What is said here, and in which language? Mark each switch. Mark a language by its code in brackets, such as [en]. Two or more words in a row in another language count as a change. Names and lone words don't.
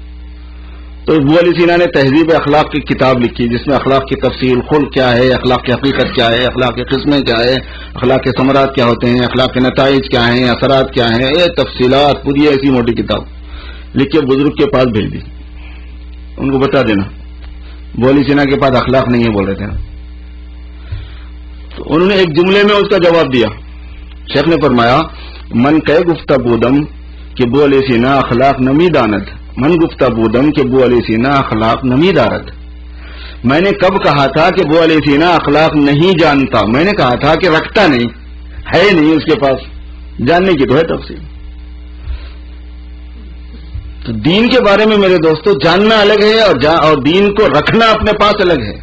[ur] تو بولی سینا نے تہذیب اخلاق کی کتاب لکھی، جس میں اخلاق کی تفصیل، خلق کیا ہے، اخلاق کی حقیقت کیا ہے، اخلاق کی قسمیں کیا ہے، اخلاق کے ثمرات کیا ہوتے ہیں، اخلاق کے نتائج کیا ہیں، اثرات کیا ہیں، یہ تفصیلات پوری ایسی موٹی کتاب لکھ کے بزرگ کے پاس بھیج دی. ان کو بتا دینا بولی سینا کے پاس اخلاق نہیں ہے بول رہے تھے. تو انہوں نے ایک جملے میں اس کا جواب دیا. شیخ نے فرمایا [fa] من کہ گفتہ بودم کہ بولی سینا اخلاق نمی داند، من گفتہ بودم کہ بو علی سینا اخلاق نمی دارت. [ur] میں نے کب کہا تھا کہ بو علی سینا اخلاق نہیں جانتا؟ میں نے کہا تھا کہ رکھتا نہیں ہے، نہیں اس کے پاس، جاننے کی تو ہے تفصیل. تو دین کے بارے میں میرے دوستو جاننا الگ ہے اور دین کو رکھنا اپنے پاس الگ ہے.